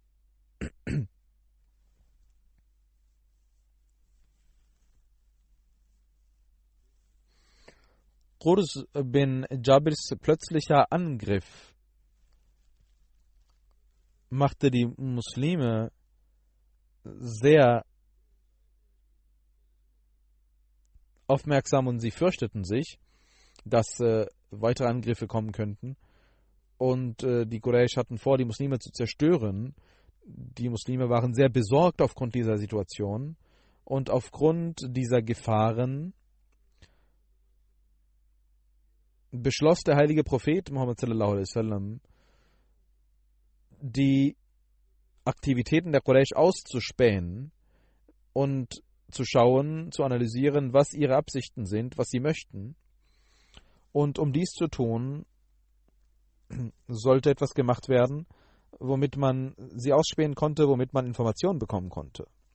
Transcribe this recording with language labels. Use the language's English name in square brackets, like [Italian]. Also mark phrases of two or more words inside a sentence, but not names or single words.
[German] Qurs bin Jabirs plötzlicher Angriff machte die Muslime sehr aufmerksam und sie fürchteten sich, dass weitere Angriffe kommen könnten. Und die Quraysh hatten vor, die Muslime zu zerstören. Die Muslime waren sehr besorgt aufgrund dieser Situation und aufgrund dieser Gefahren beschloss der heilige Prophet Muhammad [Arabic] صلى الله عليه وسلم, [German] die Aktivitäten der Quraysh auszuspähen und zu schauen, zu analysieren, was ihre Absichten sind, was sie möchten. Und um dies zu tun, sollte etwas gemacht werden, womit man sie ausspähen konnte, womit man Informationen bekommen konnte.